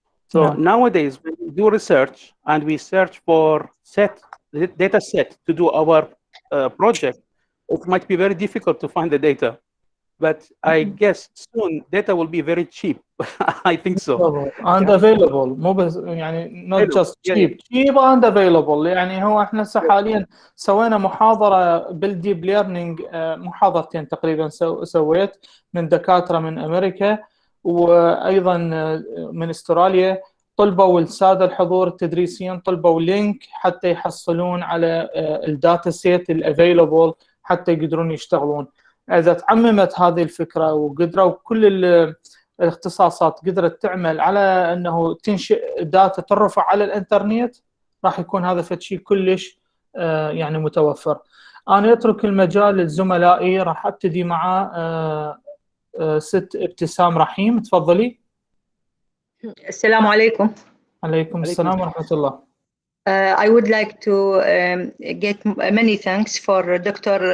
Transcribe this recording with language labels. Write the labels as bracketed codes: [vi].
[en] So nowadays, when we do research and we search for data set to do our project, it might be very difficult to find the data. But I guess soon data will be very cheap. I think so. And available، [ar] مو بس يعني [en] not just cheap، cheap and available. [ar] يعني هو احنا حاليا سوينا محاضرة بالديب ليرنينج، محاضرتين تقريبا سويت من دكاترة من أمريكا وأيضا من استراليا. طلبوا السادة الحضور التدريسيين طلبوا لينك حتى يحصلون على الداتا سيت الافيلبل حتى يقدرون يشتغلون. إذا تعممت هذه الفكرة وقدروا كل الاختصاصات قدرت تعمل على أنه تنشئ داتا ترفع على الإنترنت، راح يكون هذا فشي كلش يعني متوفر. أنا أترك المجال لزملائي، راح أبتدي مع ست ابتسام رحيم. تفضلي. السلام عليكم. عليكم السلام ورحمة الله. [en] I would like to get many thanks for Dr.